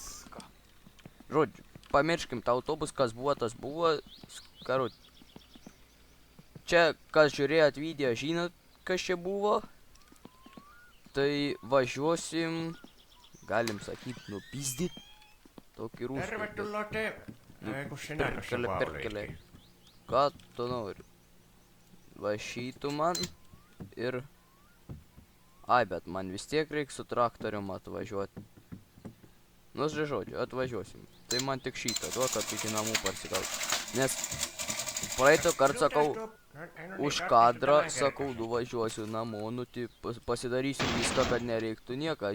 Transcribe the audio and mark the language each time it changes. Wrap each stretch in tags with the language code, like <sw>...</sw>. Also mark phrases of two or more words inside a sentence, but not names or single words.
<lt>Žodžiu, pamirškim tą autobus, kas buvo, tas buvo. Karut. Čia, kas žiūrėjot video, žinot, kas čia buvo. Tai važiuosim, galim sakyt, nupizdyt. Tokį rūstą.</lt> <fi>Tervetuloa kun sinä tuossa vaan olitkin.</fi> <lt>Ką tu nori? Vašytų man ir... Ai, bet man vis tiek reiks su traktorium atvažiuoti. Nu, žodžiu, atvažiuosim. Tai man tik šitą duok, kad iki namų parsigaut. Nes praeito kart sakau, už kadrą sakau, nuvažiuosiu namo, nu, tai pasidarysiu viską, kad nereiktų nieką.</lt>